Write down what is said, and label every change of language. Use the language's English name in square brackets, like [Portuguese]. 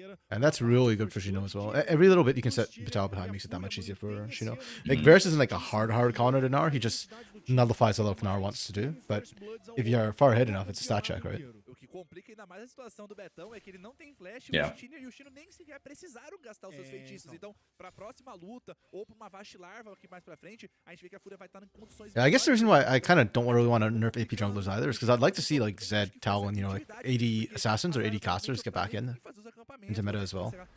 [English] And that's really good for Shino as well. Every little bit you can set Vital behind makes it that much easier for Shino. Like, Varus isn't like a hard counter to Gnar. He just nullifies a lot of Gnar wants to do. But if you're far ahead enough, it's a stat check, right? [Portuguese] O que complica ainda mais a situação do Betão é que ele não tem flash [English] Yeah. [Portuguese] e o Chino nem sequer precisaram gastar os seus feitiços. Então, pra próxima luta, ou pra uma Vash Larva aqui mais pra frente, a gente vê que a Fúria vai estar em condições... [English] Yeah, I guess the reason why I kind of don't really want to nerf AP junglers either is because I'd like to see like Zed, Tal, and, you know, like 80 assassins or 80 casters get back into meta as well.